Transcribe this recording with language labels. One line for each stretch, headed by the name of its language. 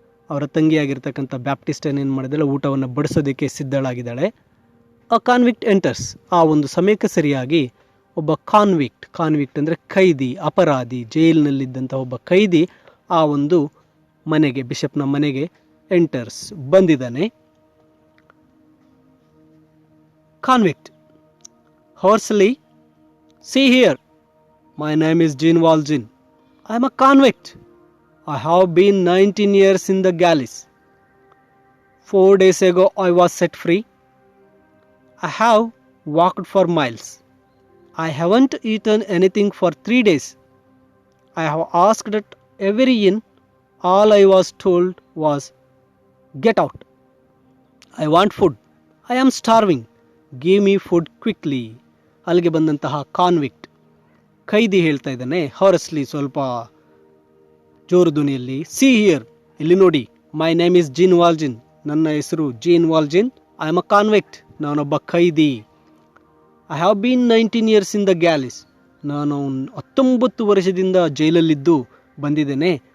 Kannada: ಅವರ ತಂಗಿಯಾಗಿರ್ತಕ್ಕಂಥ ಬ್ಯಾಪ್ಟಿಸ್ಟೈನ್ ಏನು ಮಾಡಿದಾಳೆ, ಊಟವನ್ನು ಬಡಿಸೋದಕ್ಕೆ ಸಿದ್ಧಳಾಗಿದ್ದಾಳೆ.
English: A convict enters.
Kannada: ಆ ಒಂದು ಸಮಯಕ್ಕೆ ಸರಿಯಾಗಿ ಒಬ್ಬ ಕಾನ್ವಿಕ್ಟ್ ಅಂದರೆ ಖೈದಿ, ಅಪರಾಧಿ, ಜೈಲಿನಲ್ಲಿದ್ದಂಥ ಒಬ್ಬ ಖೈದಿ ಆ ಒಂದು ಮನೆಗೆ, ಬಿಷಪ್ನ ಮನೆಗೆ ಎಂಟರ್ಸ್, ಬಂದಿದ್ದಾನೆ.
English: Convict hoarsely, see here, my name is Jean Valjean. I am a convict. I have been 19 years in the galleys. 4 days ago I was set free. I have walked for miles. I haven't eaten anything for 3 days. I have asked at every inn. All I was told was, get out. I want food. I am starving. Give me food quickly.
Kannada: ಅಲ್ಲಿಗೆ ಬಂದಂತಹ ಕಾನ್ವಿಕ್ಟ್ ಖೈದಿ ಹೇಳ್ತಾ ಇದ್ದಾನೆ ಹಾರಸ್ಲಿ, ಸ್ವಲ್ಪ ಜೋರು ಧ್ವನಿಯಲ್ಲಿ,
English: see here,
Kannada: ಇಲ್ಲಿ ನೋಡಿ,
English: my name is Jean Valjean,
Kannada: ನನ್ನ ಹೆಸರು ಜೀನ್ ವಾಲ್ಜಿನ್.
English: I am a convict,
Kannada: ನಾನೊಬ್ಬ ಖೈದಿ.
English: I have been 19 years in the galleys,
Kannada: ನಾನು 19 ವರ್ಷದಿಂದ ಜೈಲಲ್ಲಿದ್ದು ಬಂದಿದ್ದೇನೆ.